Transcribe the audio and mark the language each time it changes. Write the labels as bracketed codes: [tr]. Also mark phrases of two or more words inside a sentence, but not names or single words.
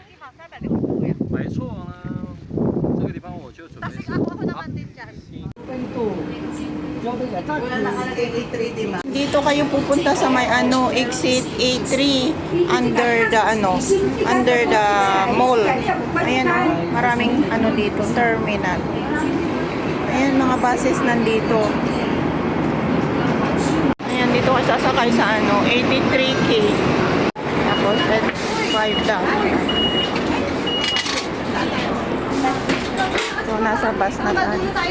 [zh] 没错啊，这个地方我就准备。 [tl] Ako naman din dyan. Dito kayo pupunta sa may exit A3 [en] under the mall. [tl] Ayan maraming dito, terminal. Ayan mga buses nandito. Ayan dito kayo sasakay sa 83K. Tapos 5 daw. So nasa bus na tayo.